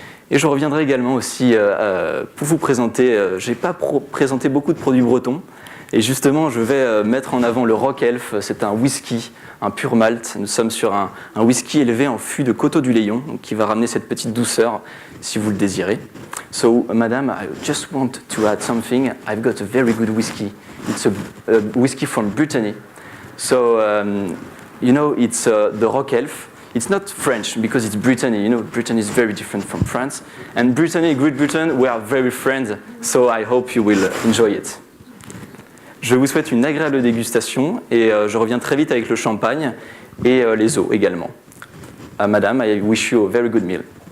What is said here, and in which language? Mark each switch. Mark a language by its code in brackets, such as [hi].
[fr] Et je reviendrai également aussi pour vous présenter, je n'ai pas présenté beaucoup de produits bretons, et justement je vais mettre en avant le Rock Elf. C'est un whisky, un pur malt. Nous sommes sur un whisky élevé en fût de Coteaux du Léon, qui va ramener cette petite douceur si vous le désirez. [en] So, madame, I just want to add something. I've got a very good whiskey. It's a whiskey from Brittany. So, you know, it's the Rock Elf. It's not French because it's Brittany. You know, Brittany is very different from France. And Brittany, Great Britain, we are very friends. So I hope you will enjoy it. [fr] Je vous souhaite une agréable dégustation et je reviens très vite avec le champagne et les eaux également. [en] Madame, I wish you a very good meal.